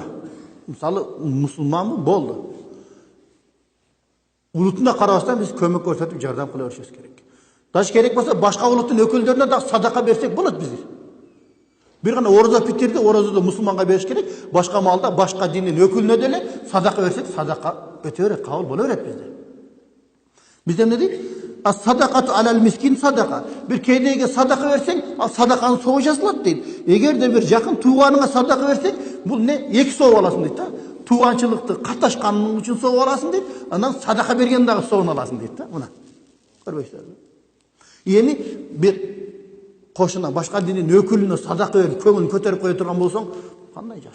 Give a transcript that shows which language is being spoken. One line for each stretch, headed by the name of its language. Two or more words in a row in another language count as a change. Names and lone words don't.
Kyrgyz: Мисалы мусулманбы болду. Улутуна карабастан биз көмөк көрсөтүп жардам кыла беришибиз керек. Даже керек болсо башка улуттун өкүлдөрүнө да садака берсек болот биз. Bir гана ораза питирди, оразада мусулманга бериш керек. Башка малда башка диндин өкүлүнө деле садака берсек, садака өтө берет, кабыл боло берет бизде. Бизде эмне дейт?
Arabic: الصدقة على المسكين صدقة.
Kyrgyz: Bir keydeге садака берсең, ал садаканын соогу жазылат дейт. Эгерде бир жакын тууганыңа садака берсең, бул не? Эки сооп аласың дейт да. Тууганчылыкты катташканың үчүн сооп аласың дейт. Анан садака берген дагы соогун аласың дейт да. Мына. Көрбөйсүзбү? Эми бир кошуна башка диндин өкүлүнө садака берип көңүлүн көтөрүп кое турган болсоң, кандай жакшы.